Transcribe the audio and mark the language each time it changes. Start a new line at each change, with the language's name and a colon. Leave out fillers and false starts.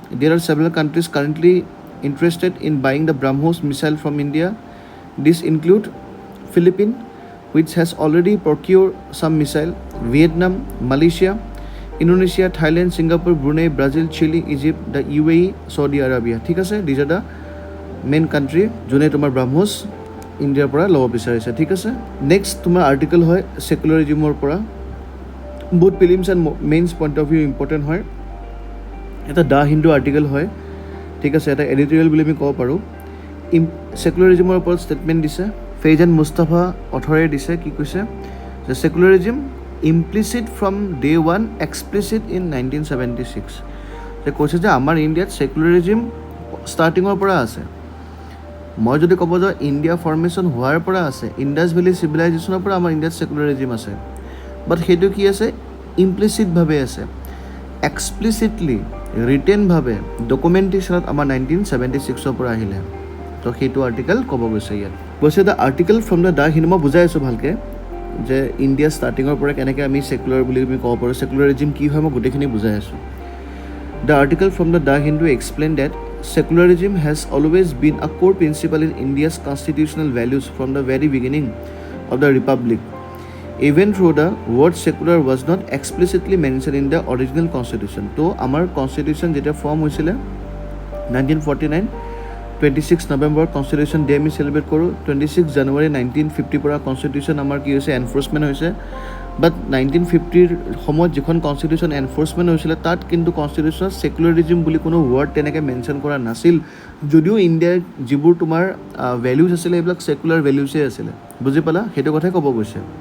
English: There are several countries currently interested in buying the BrahMos missile from India. These include Philippines, which has already procured some missile, Vietnam, Malaysia, Indonesia, Thailand, Singapore, Brunei, Brazil, Chile, Egypt, the UAE, Saudi Arabia.
Assamese: ঠিক আছে,
English: these are the main country
Assamese: যোনে তোমাৰ BrahMos ইণ্ডিয়াৰ পৰা ল'ব বিচাৰিছে, ঠিক আছে। নেক্সট তোমাৰ আৰ্টিকেল হয় সেকুলাৰিজিমৰ পৰা, বহুত prelims and mains point of view important হয়। এটা দ্য হিন্দু আৰ্টিকেল হয়, ঠিক আছে, এটা এডিটৰিয়েল বুলি আমি ক'ব পাৰোঁ। সেকুলাৰিজিমৰ ওপৰত ষ্টেটমেণ্ট দিছে ফেইজান মুস্তাফা অথৰে দিছে। কি কৈছে যে
English: Secularism implicit from day one explicit in 1976।
Assamese: যে কৈছে যে আমাৰ ইণ্ডিয়াত সেকুলাৰিজিম ষ্টাৰ্টিঙৰ পৰা আছে। মই যদি ক'ব যাওঁ ইণ্ডিয়া ফৰ্মেশ্যন হোৱাৰ পৰা আছে, ইণ্ডাছ ভেলী চিভিলাইজেশ্যনৰ পৰা আমাৰ ইণ্ডিয়াত সেকুলাৰিজিম আছে। বাট সেইটো কি আছে? ইমপ্লিচিটভাৱে আছে। এক্সপ্লিচিটলি ৰিটেনভাৱে ডকুমেণ্টেশ্যনত আমাৰ 1976ৰ পৰা আহিলে। তো সেইটো আৰ্টিকেল ক'ব গৈছে ইয়াত। কৈছে the article from the Hindu, মই বুজাই আছোঁ ভালকৈ যে ইণ্ডিয়া ষ্টাৰ্টিঙৰ পৰা কেনেকৈ আমি সেকুলাৰ বুলি আমি ক'ব পাৰোঁ, সেকুলাৰিজিম কি হয় মই গোটেইখিনি বুজাই আছোঁ।
English: The article from the Hindu explain that secularism has always been a core principle in India's constitutional values from the very beginning of the republic, even though the word secular was not explicitly mentioned in the original constitution. So our constitution
Assamese: যেতিয়া form হৈছিলে 1949, 26 November constitution day আমি celebrate কৰোঁ। 26 জানুৱাৰী 1950 পৰা constitution আমাৰ কি হৈছে enforcement হৈছে। বাট 1950ৰ সময়ত যিখন কনষ্টিটিউশ্যন এনফৰ্চমেণ্ট হৈছিলে তাত কিন্তু কনষ্টিটিউশ্যনত সেকুলাৰিজিম বুলি কোনো ৱৰ্ড তেনেকৈ মেনশ্যন কৰা নাছিল, যদিও ইণ্ডিয়াৰ যিবোৰ তোমাৰ ভেলিউজ আছিলে এইবিলাক সেকুলাৰ ভেলিউজেই আছিলে। বুজি পালা? সেইটো কথাই ক'ব গৈছে।